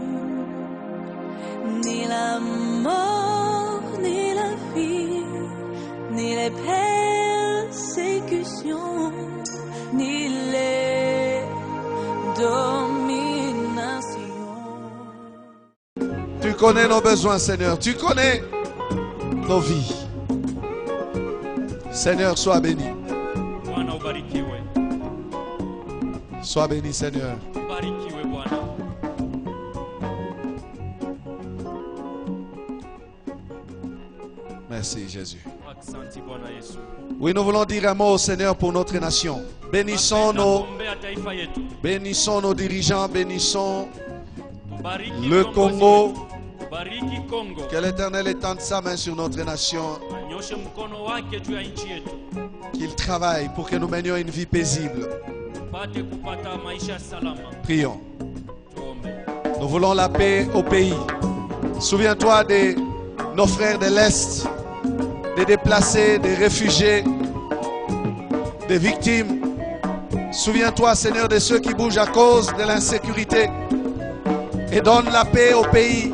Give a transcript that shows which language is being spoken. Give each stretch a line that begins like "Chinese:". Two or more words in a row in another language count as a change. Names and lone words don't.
French: Ni la mort, ni la vie, ni les persécutions, ni les dominations. Tu connais nos besoins, Seigneur. Tu connais nos vies. Seigneur, sois béni.
Swahili: Bwana ubarikiwe.
French: Sois béni, Seigneur.
Swahili: Ubarikiwe Bwana.
French: Merci, Jésus.
Swahili: Asante Bwana Yesu.
French: Oui, nous voulons dire un mot au Seigneur pour notre nation. Bénissons
Swahili: Tunaombea taifa yetu.
French: nos dirigeants, bénissons
Swahili: Tubariki
French: le
Swahili: viongozi Congo. wetu. Tubariki Kongo.
French: Que l'Éternel étende sa main sur notre nation,
Swahili: Anyoshe mkono wake juu ya nchi yetu.
French: qu'il travaille pour que nous menions une vie paisible.
Swahili: Tupate kupata maisha salama.
French: Prions.
Swahili: Tuombe.
French: Nous voulons la paix au pays. Souviens-toi de nos frères de l'Est, des déplacés, des réfugiés, des victimes. Souviens-toi, Seigneur, de ceux qui bougent à cause de l'insécurité. Et donne la paix au pays.